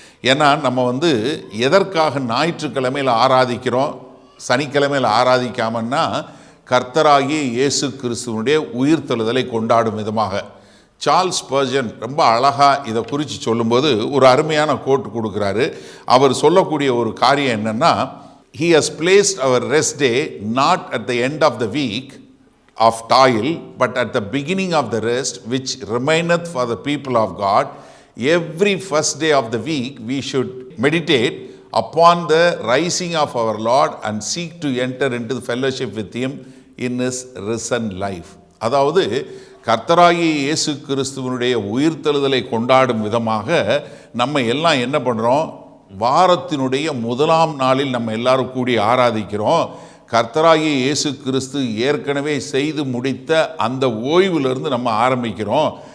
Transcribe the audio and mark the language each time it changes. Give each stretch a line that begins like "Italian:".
Tamil: ஏன்னா நம்ம வந்து எதற்காக ஞாயிற்றுக்கிழமையில் ஆராதிக்கிறோம், சனிக்கிழமையில் ஆராதிக்காமன்னா கர்த்தராகிய இயேசு கிறிஸ்துவனுடைய உயிர்த்தெழுதலை கொண்டாடும் விதமாக. சார்ல்ஸ் ஸ்பர்ஜன் ரொம்ப அழகாக இதை குறித்து சொல்லும்போது ஒரு அருமையான கோட் கொடுக்குறாரு. அவர் சொல்லக்கூடிய ஒரு காரியம் என்னென்னா,
English: He has placed our rest day not at the end of the week of toil, but at the beginning of the rest which remaineth for the people of God. Every first day of the week we should meditate upon the rising of our Lord and seek to enter into the fellowship with Him in His risen life.
Tamil: அதாவது கர்த்தராகிய இயேசு கிறிஸ்துவனுடைய உயிர்த்தெழுதலை கொண்டாடும் விதமாக நம்ம எல்லாம் என்ன பண்ணுறோம், வாரத்தினுடைய முதலாம் நாளில் நம்ம எல்லாரும் கூடி ஆராதிக்கிறோம். கர்த்தராகிய இயேசு கிறிஸ்து ஏற்கனவே செய்து முடித்த அந்த ஓய்விலிருந்து நம்ம ஆரம்பிக்கிறோம்.